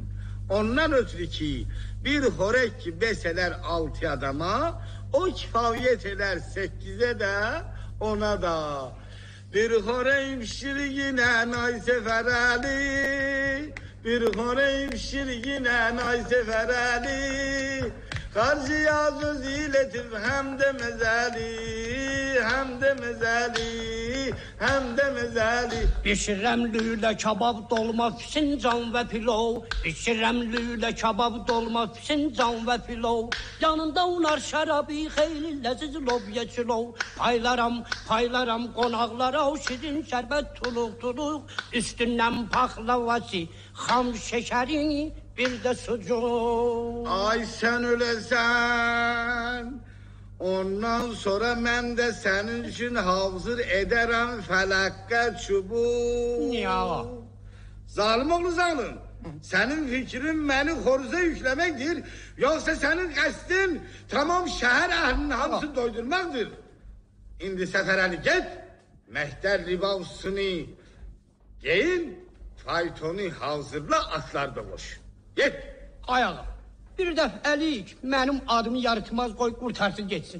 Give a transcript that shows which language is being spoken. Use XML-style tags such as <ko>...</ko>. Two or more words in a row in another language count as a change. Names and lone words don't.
<az>Ondan ötürü ki, bir xörək ki besələr 6 adama, o kifayət edər 8-ə də, ona da. Bir xörək pişirginə nay Səfər Əli, bir xörək pişirginə nay Səfər Əli,</az> <tr>Karşıya söz iletir hem de mezeli, hem de mezeli,</tr> <az>hem de mezeli. Pişirəm lülə kabab dolma fincan və pilov. Pişirəm lülə kabab dolma fincan və pilov. Yanında unar şərabı xeyli ləziz lobya çilov. Paylaram qonaqlara o şirin şərbət tuluq. Üstündən paxlavası, xam şəkərini, bir də sucuq. Ay sen ölesen, ondan sonra mən də sənin üçün hazır edərəm fələqqə çubuq. Niyə ağa? Zalim oğlu zalim.</az> <tr>Senin fikrin beni xoruza yüklemektir. Yoksa senin qəsdin tamam şehir əhlinin hamısını doydurmaktır.</tr> <az>İndi səfərəli get, Mehtər ribavsını giyin, faytonu hazırla, atlar da boş. Get. Ayağa, bir dəf əlik mənim adımı yaratmaz qoy qurtarsın geçsin.</az>